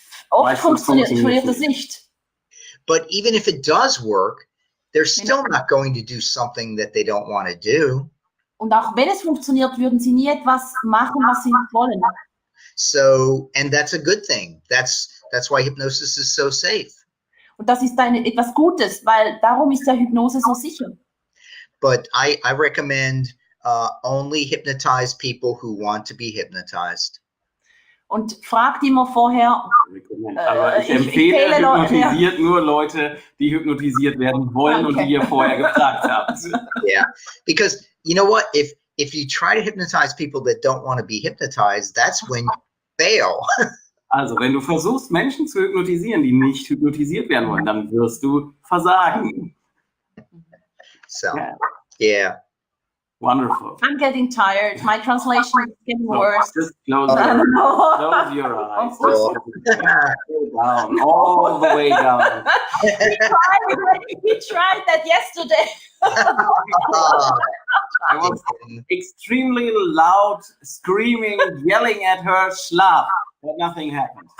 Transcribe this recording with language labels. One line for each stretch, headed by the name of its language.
German: Oft funktioniert es nicht.
English: But even if it does work, they're still not going to do something that they don't want to do.
German: Und auch wenn es funktioniert, würden sie nie etwas machen, was sie nicht wollen.
English: So, and that's a good thing. That's why hypnosis is so safe.
German: Und das ist etwas Gutes, weil darum ist ja Hypnose so sicher.
English: But I recommend only hypnotize people who want to be hypnotized.
German: Und fragt immer vorher. Aber ich empfehle hypnotisiert nur Leute, die hypnotisiert werden wollen und die ihr vorher gefragt habt.
English: Yeah, because you know what? If you try to hypnotize people that don't want to be hypnotized, that's when you fail.
German: Also, wenn du versuchst, Menschen zu hypnotisieren, die nicht hypnotisiert werden wollen, dann wirst du versagen.
English: So, yeah. Wonderful. I'm getting tired. My translation is getting worse. Just close your eyes. Go down, all the way down. We tried that yesterday. I was extremely loud, screaming, yelling at her, Schlaf, but nothing happened.